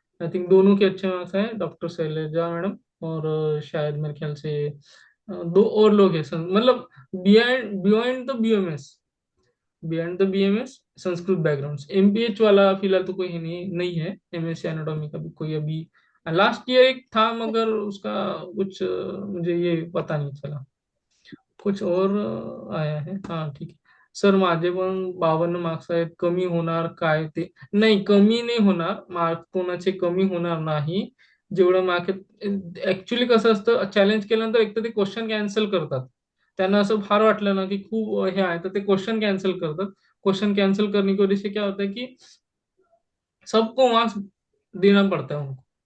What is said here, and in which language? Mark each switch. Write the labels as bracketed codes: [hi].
[hi] I think दोनों के अच्छे मार्क्स हैं, डॉक्टर शैलजा मैडम, और शायद मेरे ख्याल से दो और लोग हैं, मतलब beyond beyond the BMS, beyond the BMS Sanskrit background. MPH वाला फिलहाल तो कोई है नहीं, नहीं है। एमएससी एनाटॉमी का भी कोई अभी, लास्ट ईयर एक था, मगर उसका कुछ मुझे ये पता नहीं चला। कुछ और आया है, हाँ ठीक है। [mr] सर माझे पण 52 मार्क्स आहेत, कमी होणार काय ते? नाही, कमी नाही होणार मार्क, कोणाचे कमी होणार नाही। जेवढं मार्क, ऍक्च्युली कसं असतं, चॅलेंज केल्यानंतर एक तर ते क्वेश्चन कॅन्सल करतात। त्यांना असं फार वाटलं ना की खूप हे आहे, तर ते क्वेश्चन कॅन्सल करतात। [hi] क्वेश्चन कैंसिल करने की वजह से क्या होता है कि सबको मार्क्स देना पड़ता है उनको।